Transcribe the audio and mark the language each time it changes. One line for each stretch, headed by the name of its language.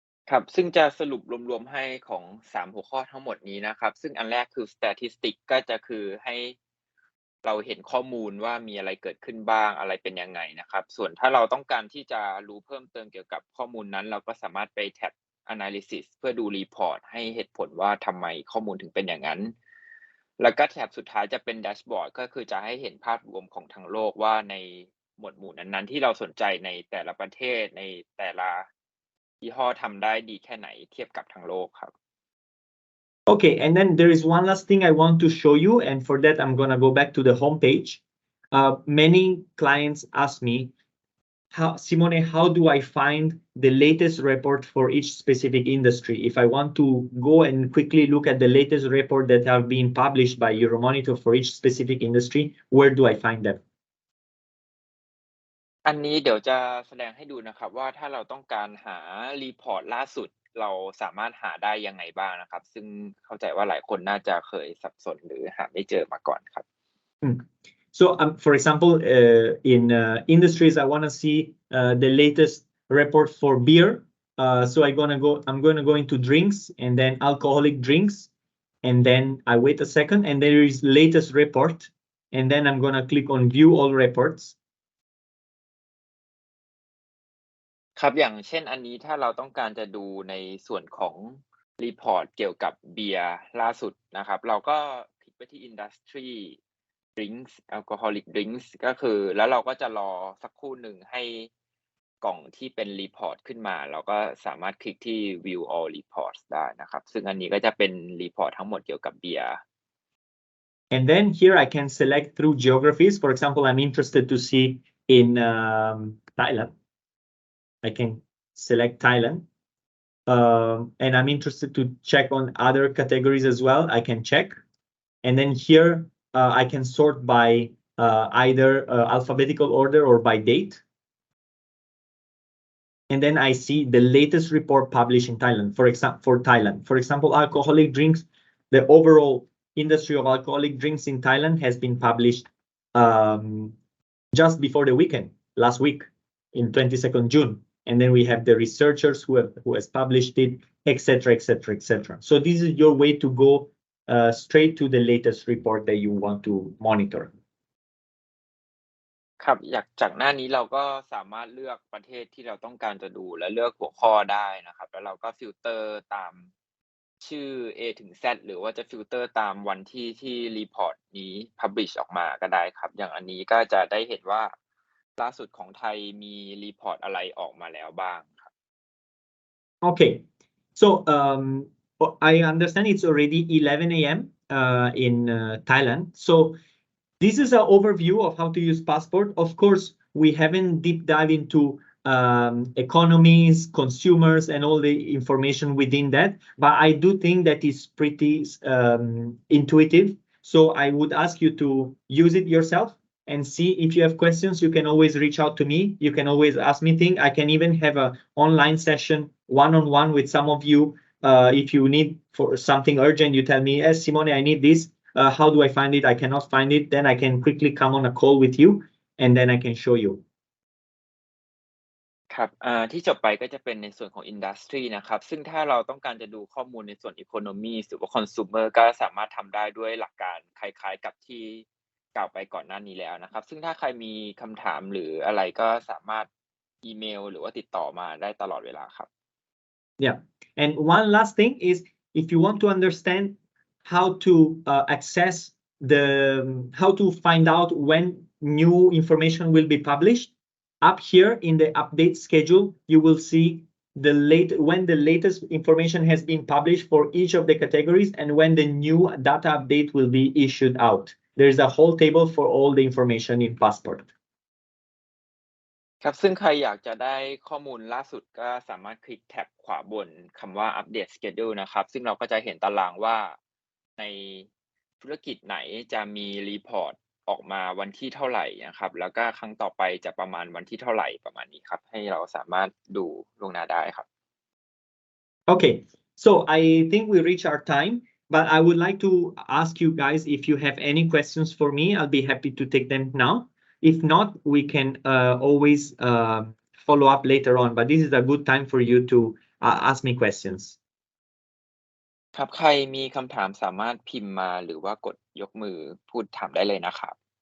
Thai: ครับซึ่งจะสรุปรวมๆให้ของ3หัวข้อทั้งหมดนี้นะครับซึ่งอันแรกคือ statistic ก็จะคือให้เราเห็นข้อมูลว่ามีอะไรเกิดขึ้นบ้างอะไรเป็นยังไงนะครับส่วนถ้าเราต้องการที่จะรู้เพิ่มเติมเกี่ยวกับข้อมูลนั้นเราก็สามารถไปแท็บ analysis เพื่อดู report ให้เหตุผลว่าทำไมข้อมูลถึงเป็นอย่างนั้น แล้วก็แท็บสุดท้ายจะเป็น dashboard ก็คือจะให้เห็นภาพรวมของทั้งโลกว่าในหมวดหมู่นั้นๆที่เราสนใจในแต่ละประเทศในแต่ละยี่ห้อทำได้ดีแค่ไหนเทียบกับทั้งโลกครับ
English: Okay, and then there is one last thing I want to show you, and for that I'm gonna go back to the homepage. Many clients ask me, Simone, how do I find the latest report for each specific industry? If I want to go and quickly look at the latest report that have been published by Euromonitor for each specific industry, where do I find them?
Thai: อันนี้เดี๋ยวจะแสดงให้ดูนะครับว่าถ้าเราต้องการหารีพอร์ตล่าสุดเราสามารถหาได้ยังไงบ้างนะครับซึ่งเข้าใจว่าหลายคนน่าจะเคยสับสนหรือหาไม่เจอมาก่อนครับ
English: So for example, in industries, I want to see the latest report for beer. So I'm going to go into drinks and then alcoholic drinks, and then I wait a second, and there is latest report, and then I'm going to click on view all reports.
Thai: ครับอย่างเช่นอันนี้ถ้าเราต้องการจะดูในส่วนของรีพอร์ตเกี่ยวกับเบียร์ล่าสุดนะครับเราก็คลิกไปที่ Industry Drinks Alcoholic Drinks ก็คือแล้วเราก็จะรอสักครู่หนึ่งให้กล่องที่เป็นรีพอร์ตขึ้นมาเราก็สามารถคลิกที่ View All Reports ได้นะครับซึ่งอันนี้ก็จะเป็นรีพอร์ตทั้งหมดเกี่ยวกับเบียร์
English: And then here I can select through geographies. For example, I'm interested to see in Thailand. I can select Thailand. And I'm interested to check on other categories as well. I can check. And then here I can sort by either alphabetical order or by date. And then I see the latest report published in Thailand. For example, alcoholic drinks, the overall industry of alcoholic drinks in Thailand has been published just before the weekend, last week, in 22nd June. And then we have the researchers who has published it, etc., etc., etc. So this is your way to go straight to the latest report that you want to monitor.
Thai: ครับจากหน้านี้เราก็สามารถเลือกประเทศที่เราต้องการจะดูและเลือกหัวข้อได้นะครับแล้วเราก็ฟิลเตอร์ตามชื่อ A ถึง Z หรือว่าจะฟิลเตอร์ตามวันที่รีพอร์ตนี้ publish ออกมาก็ได้ครับอย่างอันนี้ก็จะได้เห็นว่าล่าสุดของไทยมีรีพอร์ตอะไรออกมาแล้วบ้างครับ
English: Okay, so I understand it's already 11 a.m. In Thailand. So this is an overview of how to use Passport. Of course, we haven't deep dive into economies, consumers, and all the information within that. But I do think that is pretty intuitive. So I would ask you to use it yourself and see. If you have questions, you can always reach out to me. You can always ask me things. I can even have an online session one-on-one with some of you. If you need for something urgent, you tell me, yes, Simone, I need this. How do I find it? I cannot find it. Then I can quickly come on a call with you, and then I can show you.
Thai: ครับที่จบไปก็จะเป็นในส่วนของ Industry นะครับซึ่งถ้าเราต้องการจะดูข้อมูลในส่วน Economy หรือว่า Consumer ก็สามารถทำได้ด้วยหลักการคล้ายๆกับที่กล่าวไปก่อนหน้านี้แล้วนะครับซึ่งถ้าใครมีคำถามหรืออะไรก็สามารถอีเมลหรือว่าติดต่อมาได้ตลอดเวลาครับ
English: Yeah, and one last thing is if you want to understand how to access how to find out when new information will be published, up here in the update schedule, you will see when the latest information has been published for each of the categories and when the new data update will be issued out. There's a whole table for all the information in Passport.
Thai: ครับซึ่งใครอยากจะได้ข้อมูลล่าสุดก็สามารถคลิกแท็บขวาบนคำว่า Update Schedule นะครับซึ่งเราก็จะเห็นตารางว่าในธุรกิจไหนจะมีรีพอร์ตออกมาวันที่เท่าไหร่นะครับแล้วก็ครั้งต่อไปจะประมาณวันที่เท่าไหร่ประมาณนี้ครับให้เราสามารถดูล่วงหน้าได้ครับ
English: Okay, so I think we reach our time, but I would like to ask you guys if you have any questions for me. I'll be happy to take them now. If not, we can always follow up later on, but this is a good time for you to ask me questions.
Thai: ครับใครมีคำถามสามารถพิมพ์มาหรือว่ากดยกมือพูดถามได้เลยนะครับ